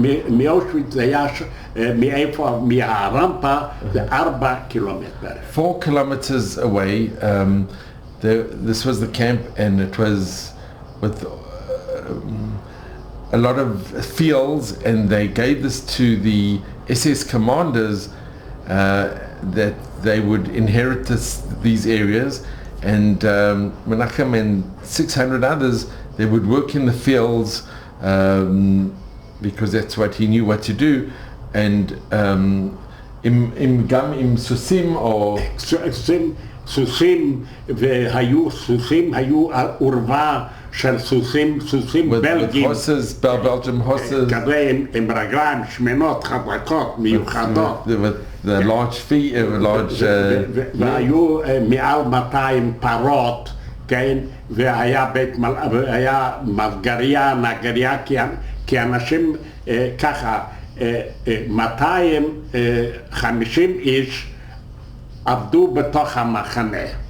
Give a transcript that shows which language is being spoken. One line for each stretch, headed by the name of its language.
Hebrew: מאושוויץ זה היה, מאיפה, מהרמפה, זה 4 קילומטר.
English: 4 kilometers away, this was the camp, and it was with a lot of fields, and they gave this to the SS commanders that they would inherit these areas, and Menachem and 600 others, they would work in the fields because that's what he knew what to do, and im Susim or
Hebrew: סוסים, והיו סוסים, היו עורבה של סוסים בלגים.
English: horses, Belgian horses.
Hebrew: כזה עם רגליים שמנות, חזקות, מיוחדות.
English: With the large feet, large...
Hebrew: והיו מעל 200 פרות, כן? והיה מסגריה, נגריה, כי אנשים ככה, 250 איש עבדו בתוך המחנה.